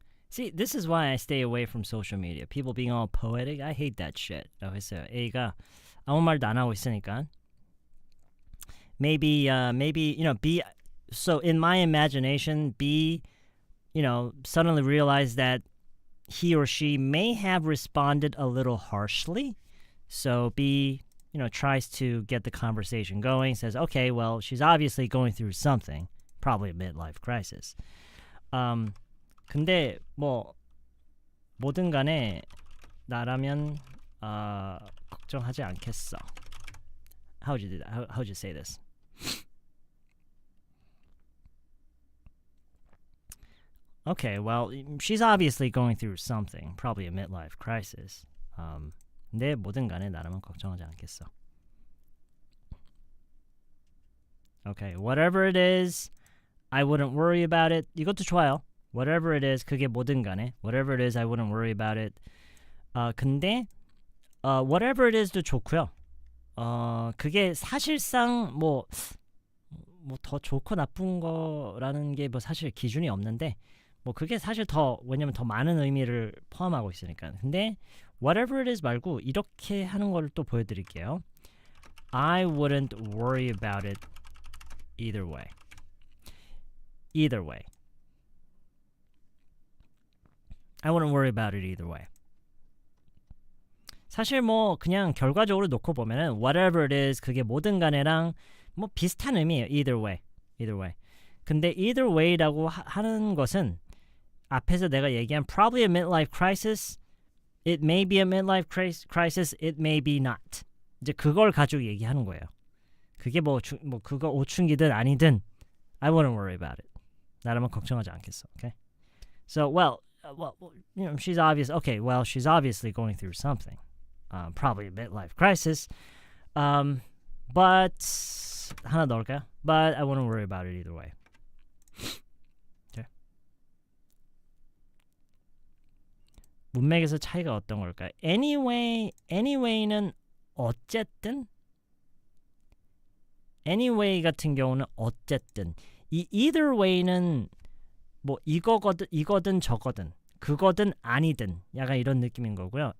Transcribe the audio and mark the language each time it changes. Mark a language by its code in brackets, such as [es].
[en] See, this is why I stay away from social media. People being all poetic, I hate that shit. [ko] 라고 했어요. A가 아무 말도 안 하고 있으니까. [en] Maybe, B. So in my imagination, B, suddenly realized that he or she may have responded a little harshly. So B, tries to get the conversation going. Says, okay, well, she's obviously going through something. Probably a midlife crisis. [ko] 근데 뭐든 간에 나라면 걱정하지 않겠어. [en] How would you do that? How would you say this? Okay, well, she's obviously going through something, probably a midlife crisis. [ko] 근데 뭐든 간에 나라면 걱정하지 않겠어. [en] Okay, whatever it is, I wouldn't worry about it. [ko] 이것도 좋아요. [en] Whatever it is, [ko] 그게 뭐든 간에. [en] Whatever it is, I wouldn't worry about it. [ko] 근데 [en] whatever it is [ko] 도 좋고요. 그게 사실상 뭐 더 좋고 나쁜 거라는 게 뭐 사실 기준이 없는데 그게 사실 왜냐면 더 많은 의미를 포함하고 있으니까. 근데 [en] whatever it is [ko] 말고 이렇게 하는 거를 또 보여드릴게요. [en] I wouldn't worry about it either way. Either way. I wouldn't worry about it either way. [ko] 사실 그냥 결과적으로 놓고 보면은 [en] whatever it is [ko] 그게 뭐든 간에랑 비슷한 의미예요. [en] Either way. Either way. [ko] 근데 [en] either way라고 [ko] 하는 것은 앞에서 내가 얘기한 [en] probably a midlife crisis, it may be a midlife crisis, it may be not. [ko] 이제 그걸 가지고 얘기하는 거예요. 그게 그거 오춘기든 아니든 [en] I wouldn't worry about it. [ko] 나라면 걱정하지 않겠어. [en] Okay? So, she's she's obviously going through something. Probably a midlife crisis. But [ko] 하나 넣을까요? [en] But I wouldn't worry about it either way. Okay. [ko] 문맥에서 차이가 어떤 걸까요? Anyway는 어쨌든 anyway 같은 경우는 어쨌든 이 either way는 이거든 저거든 그거든 아니든 약간 이런 느낌인 거고요.